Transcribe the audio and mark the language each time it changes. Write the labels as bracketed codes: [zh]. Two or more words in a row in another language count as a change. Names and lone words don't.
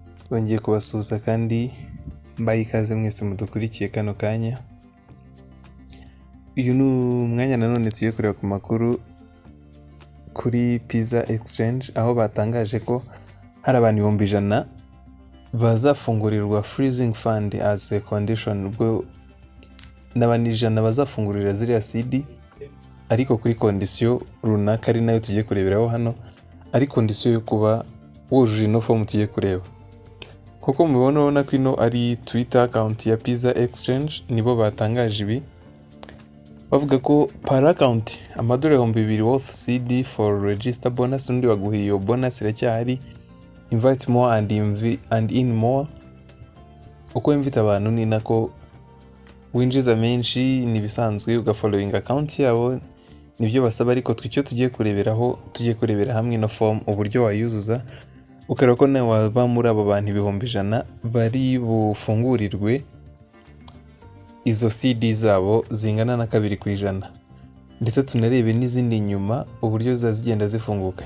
[rw] Bongeye kubasuhuza kandi mbaye ikaze mwese mudukurikiye kano kanya. Uyu ni umwanya nanone tugiye kureba ku makuru kuri Pizzaex Exchange, aho batangaje ko hari abantu 100,000 bazafungurirwa [en] freezing fund as a condition, [rw] ubwo n'abandi 100 bazafungurira ziriya CD, ariko kuri condition runaka ari nayo tugiye kureberaho hano, ari condition yo kuba wujuje ino form tugiye kureba. Kuko mubibona ko ino ari Twitter account ya Pizzaex Exchange, nibo batangaje ibi bavuga ko [en] per account $2,000 worth CD for register bonus, [rw] undi baguhiye iyo bonus iracyahari, [en] invite more and in more. [rw] Uko invita abantu ni nako winjiza menshi, nibisanzwe ugafollowing account yabo, nibyo basaba. Ariko twicyo tugiye kurebera hamwe no form uburyo wayuzuza, ukareba ko nawe waba muri abo bantu 100,000 bari bufungurirwe izo CD zabo zingana na 2%, ndetse tunarebe n'izindi nyuma uburyo zazigenda zifunguka.